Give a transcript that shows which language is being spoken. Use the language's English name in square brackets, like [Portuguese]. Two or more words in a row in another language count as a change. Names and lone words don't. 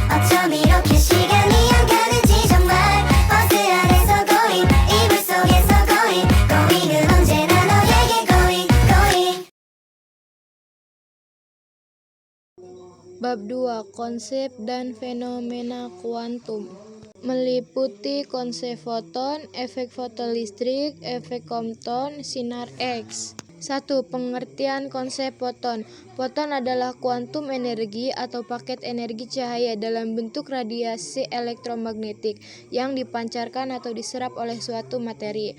[Korean] 어쩜 이렇게 시간이 안 가는지 정말 버스 안에서 고잉 이불 속에서 고잉 고잉은 언제나 너에게 고잉 고잉. [Indonesian] Bab 2. Konsep dan fenomena kuantum meliputi konsep foton, efek fotolistrik, efek Compton, sinar X. 1. Pengertian konsep foton. Foton adalah kuantum energi atau paket energi cahaya dalam bentuk radiasi elektromagnetik yang dipancarkan atau diserap oleh suatu materi.